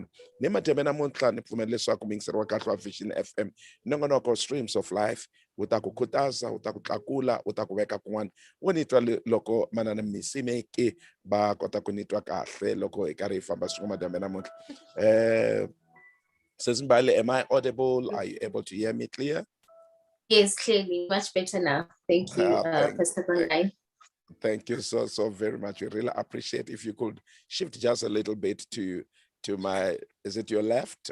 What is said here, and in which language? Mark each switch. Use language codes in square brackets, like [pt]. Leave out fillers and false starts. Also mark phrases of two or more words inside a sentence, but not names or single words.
[ts] Ni madyambe namuntlha ni pfumela leswaku mingiseri wa kahle wa Vision FM nongonoko Streams of Life wu ta ku khutaza, wu ta ku tlakula, wu ta ku veka kun'wana, wo nitwa loko manana MISIMEKI ba kota ku nitwa kahle loko hi karhi hi famba swin'we madyambe namuntlha. [en] Says MBALI, am I audible? Are you able to hear me clear? Yes, clearly, much better now. Thank you, Pastor Bangai. Thank you so very much. We really appreciate if you could shift just a little bit to my, is it your left?